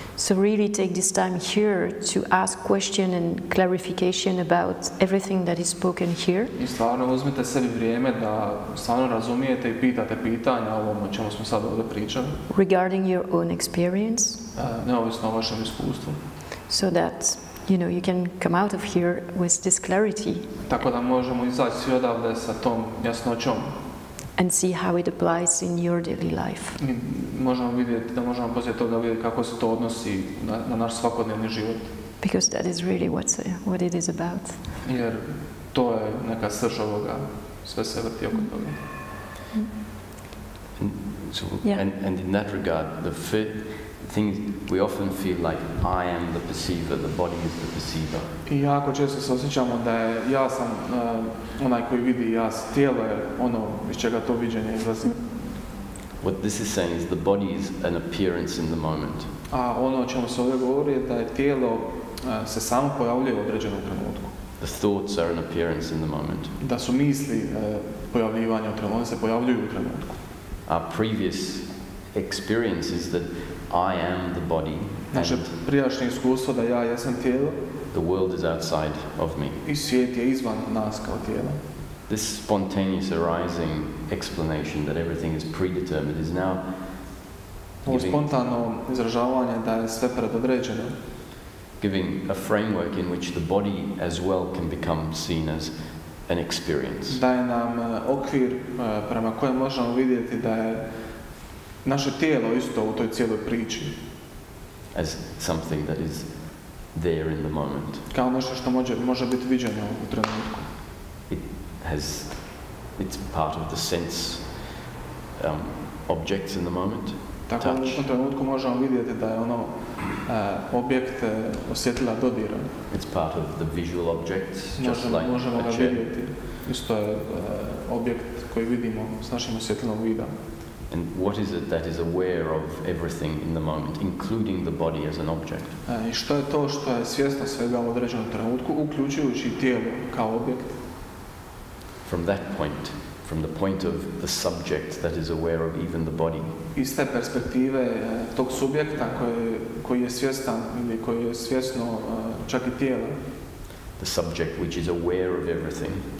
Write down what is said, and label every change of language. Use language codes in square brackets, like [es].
[en] So really take this time here to ask question and clarification about everything that is spoken here. [hr] I stvarno uzmite sebi vrijeme da stvarno razumijete i pitate pitanja o ovom o čemu smo sad ovdje pričali. [en] Regarding your own experience. [hr] Neovisno o vašem iskustvu. [en] So that you can come out of here with this clarity. [hr] Tako da možemo izaći svi odavde sa tom jasnoćom. [en] And see how it applies in your daily life. [hr] I možemo vidjeti, da možemo poslije toga vidjeti kako se to odnosi na naš svakodnevni život. [en] Because that is really what it is about. [hr] Jer to je neka srž ovoga, sve se vrti oko toga. [en] And in that regard, the thing we often feel like I am the perceiver, the body is the perceiver. [hr] I jako često se osjećamo da je ja sam onaj koji vidi, tijelo je ono iz čega to viđenje izlazi. [en] What this is saying is the body is an appearance in the moment. [hr] A ono o čemu se ovdje govori je da je tijelo se samo pojavljuje u određenom trenutku. [en] The thoughts are an appearance in the moment. [hr] Da su misli pojavljivanja u trenutku, one se pojavljuju u trenutku. [en] Our previous experience is that I am the body. [hr] Naše prijašnje iskustvo da ja jesam tijelo. [en] The world is outside of me. [hr] I svijet je izvan nas kao tijela. [en] This spontaneous arising explanation that everything is predetermined is now [hr] ovo spontano izražavanje da je sve predodređeno. [en] Giving a framework in which the body as well can become seen as an experience. [hr] Daje nam okvir prema kojem možemo vidjeti da je naše tijelo isto u toj cijeloj priči. [en] As something that is there in the moment. [hr] Kao nešto što može biti viđeno u trenutku. [en] It's part of the sense objects in the moment. [hr] Tako u tom trenutku možemo vidjeti da je ono objekt osjetila dodira. [en] It's part of the visual objects, just like [hr] možemo [en] a [hr] ga [en] chair. [hr] vidjeti. Isto je objekt koji vidimo s našim osjetilom vida. [en] And what is it that is aware of everything in the moment, including the body as an object? [hr] I što je to što je svjesno svega u određenom trenutku, uključujući tijelo kao objekt? [en] From that point, from the point of the subject that is aware of even the body. [hr] Iz te perspektive tog subjekta koji je svjestan ili koji je svjesno čak i tijela. [en] The subject which is aware of everything.